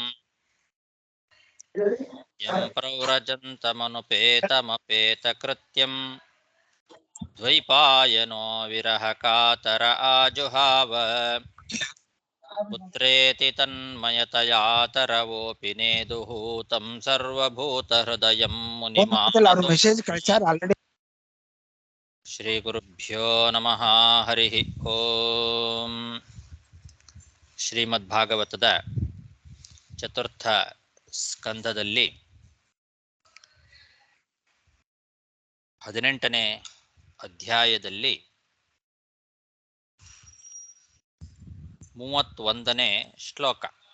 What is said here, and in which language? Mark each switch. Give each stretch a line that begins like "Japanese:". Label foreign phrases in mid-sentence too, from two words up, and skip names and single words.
Sanskrit: ಯಂ ಪ್ರವ್ರಜಂತಮನುಪೇತಮಪೇತಕೃತ್ಯಂ ದ್ವೈಪಾಯನೋ ವಿರಹ ಕಾತರ ಆಜುಹಾವ. ಪುತ್ರೇತಿ ತನ್ಮಯತಯಾ ತರವೋಪಿ ನೇದುಃ तं ಸರ್ವಭೂತಹೃದಯಂ ಮುನಿಮಾನತೋ. ಶ್ರೀ ಗುರುಭ್ಯೋ ನಮಃ. ಹರಿ ಓಂ.
Kannada: ಶ್ರೀಮದ್ಭಾಗವತದ ಚತುರ್ಥ ಸ್ಕಂದದಲ್ಲಿ 18ನೇ ಅಧ್ಯಾಯದಲ್ಲಿ 31ನೇ ಶ್ಲೋಕ.